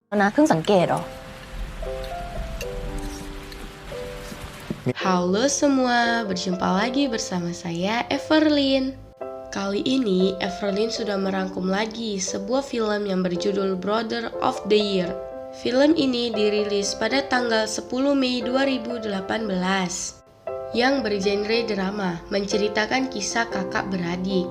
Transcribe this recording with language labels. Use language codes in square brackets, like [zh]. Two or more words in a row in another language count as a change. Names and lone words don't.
[th] นะเพิ่งสังเกตเหรอ [id] Halo semua, berjumpa lagi bersama saya Everlyn. Kali ini Everlyn sudah merangkum lagi sebuah film yang berjudul Brother of the Year. Film ini dirilis pada tanggal 10 Mei 2018 yang bergenre drama, menceritakan kisah kakak beradik.